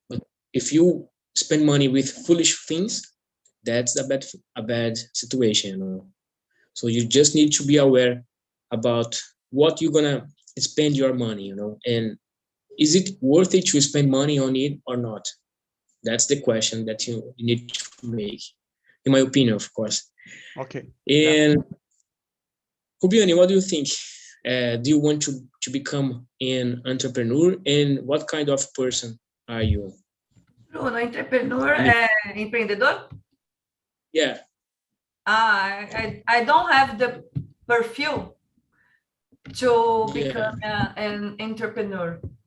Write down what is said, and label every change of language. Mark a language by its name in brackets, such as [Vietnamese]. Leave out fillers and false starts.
[English] But if you spend money with foolish things, that's a bad situation, So you just need to be aware about what you're gonna spend your money, and is it worth it to spend money on it or not? That's the question that you need to make, in my opinion, of course. Okay. And Rubiani, what do you think? Do you want to become an entrepreneur, and what kind of person are you? [Portuguese] Bruno, entrepreneur é empreendedor? [English] Yeah. I don't have the perfil to become an entrepreneur.